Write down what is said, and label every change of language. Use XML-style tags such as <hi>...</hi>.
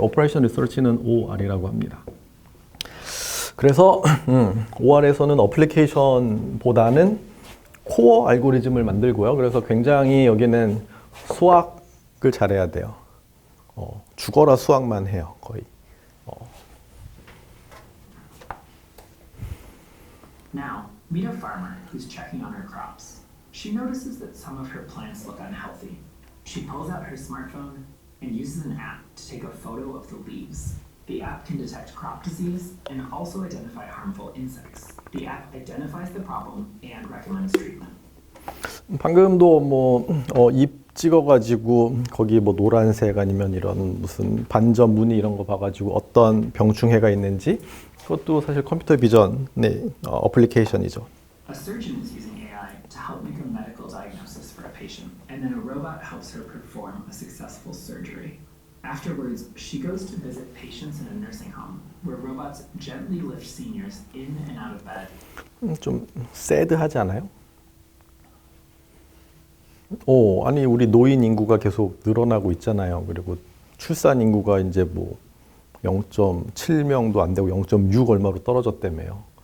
<ko>Operation Research는 OR이라고 합니다. 그래서 OR에서는 어플리케이션보다는 코어 알고리즘을 만들고요. 그래서 굉장히 여기는 수학을 잘해야 돼요. 죽어라 수학만 해요, 거의.</ko> <en>Now, meet a farmer who's checking on her crops. She notices that some of her plants look unhealthy. She pulls out her smartphone and uses an app to take a photo of the leaves. The app can detect crop disease and also identify harmful insects. The app identifies the problem and recommends treatment.</en> <ko>방금도 잎 찍어가지고 거기 노란색 아니면 이런 무슨 반점 무늬 이런 거 봐가지고 어떤 병충해가 있는지 그것도 사실 컴퓨터 비전의 어플리케이션이죠.</ko> <en>A surgeon is using AI to help make a medical diagnosis for a patient, and then a robot helps her perform a successful surgery. Afterwards, she goes to visit patients in a nursing home, where robots gently lift seniors in and out of bed.</en> <ko>좀 새드하지 않아요? 아니 우리 노인 인구가 계속 늘어나고 있잖아요. 그리고 출산 인구가 이제 0.7명도 안 되고 0.6 얼마로 떨어졌다며요.</ko>